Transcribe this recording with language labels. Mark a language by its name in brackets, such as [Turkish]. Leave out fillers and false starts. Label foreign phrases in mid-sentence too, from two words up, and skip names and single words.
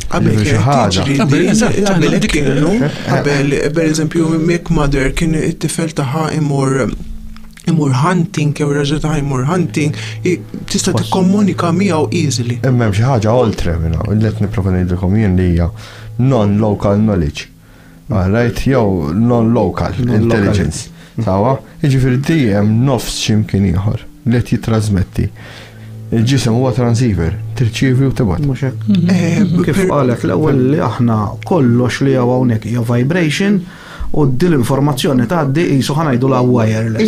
[Maltese] Qabel pereżempju Mick Mother kien it-tifel tagħha imur hunting jew raġel ta' imur hunting, tista' tikkomunika miegħu easily. Imma hemm xi ħaġa oltre minn hawn li qed nipprova ngħidilkom jien li hija [English] non-local knowledge. Right, jew non-local intelligence. [Maltese] Sawa, jiġifieri dejjem nofs x'imkien ieħor li qed jitrasmetti. Il-ġisem huwa transceiver, tirċievi u tibgħat. Mhux hekk. Kif qalet l-ewwel li aħna kollox li hawnhekk hija vibration u l-informazzjoni tgħaddi qisu ħanajdu la wireless.